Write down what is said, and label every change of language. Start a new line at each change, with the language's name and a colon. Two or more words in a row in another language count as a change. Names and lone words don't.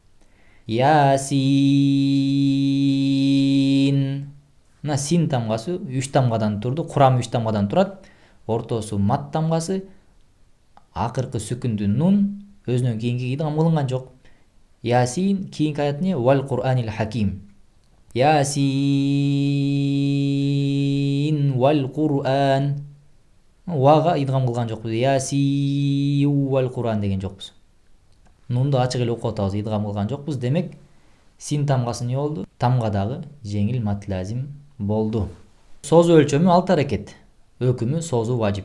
Kyrgyz: Ясин. Мына син тамгасы 3 тамгадан турду. Курамы 3 тамгадан турат. Ортосу мат тамгасы. Акыркы сүкүндү нун өзүнөн кийинки идгам кылынган жок. Ясин кийинки аят эмне?
Arabic: والقرآن الحكيم. يس والقرآن.
Kyrgyz: Вага идгам кылган жокпуз.
Arabic: يس والقرآن
Kyrgyz: деген жокпуз. Нунду ачык эле окуп атабыз, идгам кылган жокпуз. Демек син тамгасы эмне болду? Тамгадагы жеңил мат лазим болду. Созуу өлчөмү 6 аракет. Өкүмү созуу важип.